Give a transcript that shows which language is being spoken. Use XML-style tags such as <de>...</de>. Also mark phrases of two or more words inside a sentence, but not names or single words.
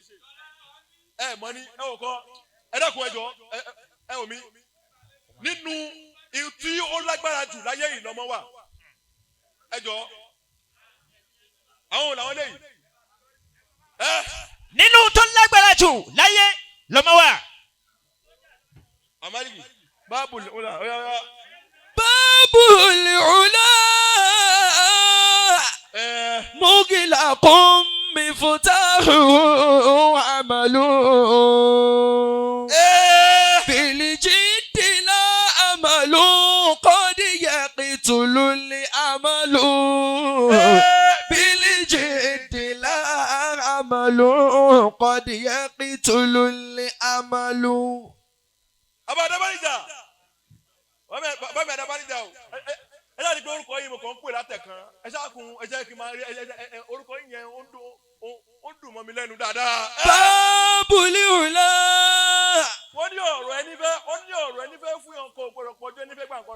<yo>Mọ ní ẹ wò kọ́ ẹ dẹ́kun ẹjọ́ ẹ wò mí nínú tí ó lágbára jù láyé ìlọmọ wà ẹjọ́ àwọn làwọn lẹ́yìn. nínú tó lágbára jù láyé lọmọ wà. Amaliki báàbù ọ̀la ọ̀ya.</yo> <ar>باب العلا مغلق مفتاحه عمل بالجد لا أمل قد يقتل الأمل بالجد لا أمل قد يقتل الأمل.</ar> <yo>Aba Adabanija. Bàbá Adabanija o. Ẹ láti pé orúkọ yìí mo kàn ń pè látẹ̀kan. Ẹ ṣáàkùn ẹ jẹ́ kí n máa rí orúkọ yìí yẹn ó dùn mọ́ mi lẹ́nu dáadáa. Bábùlì òlà. Wọ́n ní ọ̀rọ̀ ẹni fẹ́ fún yàn kó gbọ́dọ̀ pọ̀jù ẹni fẹ́ gbà nǹkan lọ.</yo>